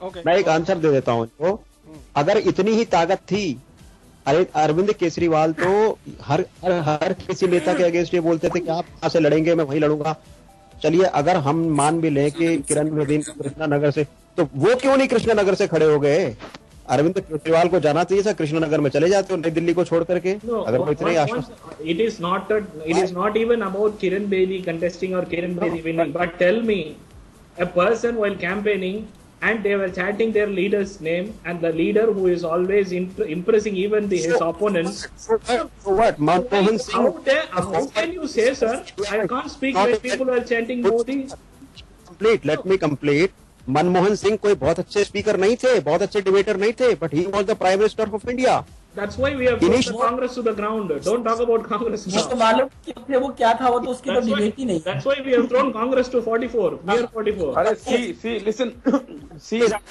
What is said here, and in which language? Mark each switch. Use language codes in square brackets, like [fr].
[hi] मैं एक आंसर दे देता हूँ इनको। अगर इतनी ही ताकत थी, अरे अरविंद केजरीवाल तो हर किसी नेता के अगेंस्ट ये बोलते थे कि आप कहाँ से लड़ेंगे, मैं वहीं लड़ूंगा। चलिए अगर हम मान भी लें कि किरण बेदी कृष्णानगर से, तो वो क्यों नहीं कृष्णानगर से खड़े हो गए? अरविंद केजरीवाल को जाना चाहिए था, कृष्णनगर में चले जाते हो नई दिल्ली को छोड़ करके। अगर वो इतने आश्वस्त। [en] It is not even about Kiran Bedi contesting or Kiran Bedi winning, but tell me a person while campaigning and they were chanting their leader's name, and the leader who is always impressing even his opponents. So what? Manmohan Singh. How can you say, sir, I can't speak when people are chanting Modi? Let me complete. [hi] Manmohan Singh कोई बहुत अच्छे speaker नहीं थे, बहुत अच्छे debater नहीं थे, [en] But he was the prime minister of India. That's why we have thrown Congress to the ground. Don't talk about Congress now. [hi] तो मालूम कि वो क्या था, वो तो उसकी तो डिबेट ही नहीं। [en] That's why we have thrown Congress to 44, near 44. अरे see, listen, see